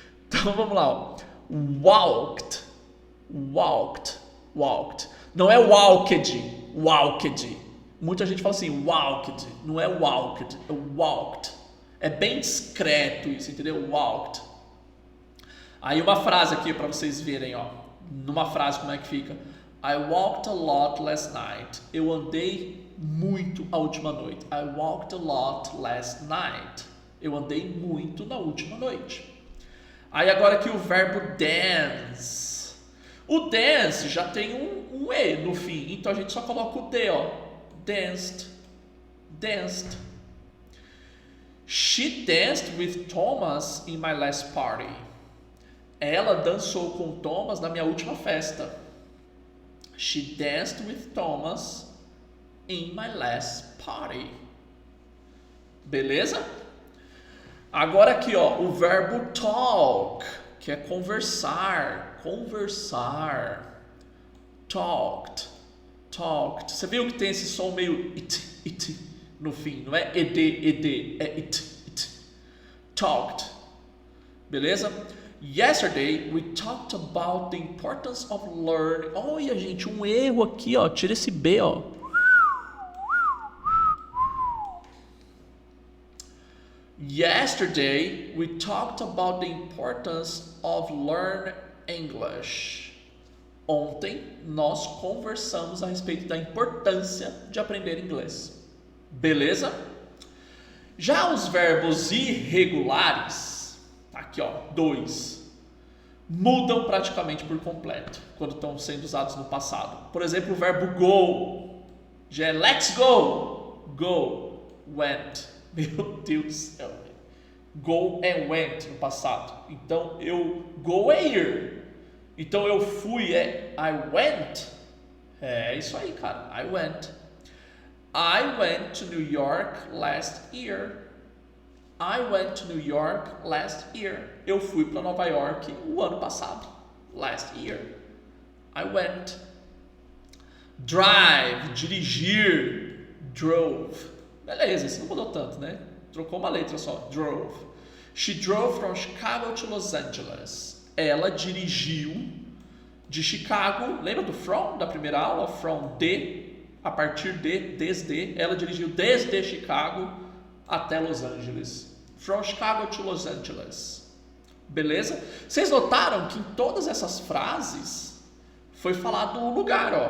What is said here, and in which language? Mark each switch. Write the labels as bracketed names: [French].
[Portuguese] Então vamos lá, ó. [English] Walked, walked, walked. [Portuguese] Não é walked, walked. Muita gente fala assim, walked. Não é walked, é walked. É bem discreto isso, entendeu? Walked. Aí uma frase aqui para vocês verem, ó. Numa frase como é que fica? [English] I walked a lot last night. [Portuguese] Eu andei muito a última noite. [English] I walked a lot last night. [Portuguese] Eu andei muito na última noite. Aí agora aqui o verbo dance. O dance já tem um E no fim, então a gente só coloca o D, ó. [English] Danced. Danced. She danced with Thomas in my last party. [Portuguese] Ela dançou com Thomas na minha última festa. [English] She danced with Thomas in my last party. [Portuguese] Beleza? Agora aqui, ó, o verbo talk, que é conversar, conversar. [English] Talked, talked. [Portuguese] Você viu que tem esse som meio it no fim, não é ed, é it. [English] Talked. Beleza? Yesterday we talked about the importance of learning. [Portuguese] Olha, gente, um erro aqui, ó, tira esse B, ó. [English] Yesterday, we talked about the importance of learn English. [Portuguese] Ontem, nós conversamos a respeito da importância de aprender inglês. Beleza? Já os verbos irregulares, aqui ó, 2, mudam praticamente por completo quando estão sendo usados no passado. Por exemplo, o verbo go, já é [English] let's go, [Portuguese] go, went. Meu Deus do céu. Go and went no passado. Então, go é ir. Então, eu fui é [English] I went. [Portuguese] É isso aí, cara. I went. [English] I went to New York last year. I went to New York last year. [Portuguese] Eu fui para Nova York o ano passado. [English] Last year. I went. Drive, [Portuguese] dirigir, [English] drove. [Portuguese] Beleza, isso não mudou tanto, né? Trocou uma letra só, drove. [English] She drove from Chicago to Los Angeles. [Portuguese] Ela dirigiu de Chicago, lembra do from da primeira aula? From de, a partir de, desde. Ela dirigiu desde Chicago até Los Angeles. [English] From Chicago to Los Angeles. [Portuguese] Beleza? Vocês notaram que em todas essas frases foi falado o lugar, ó.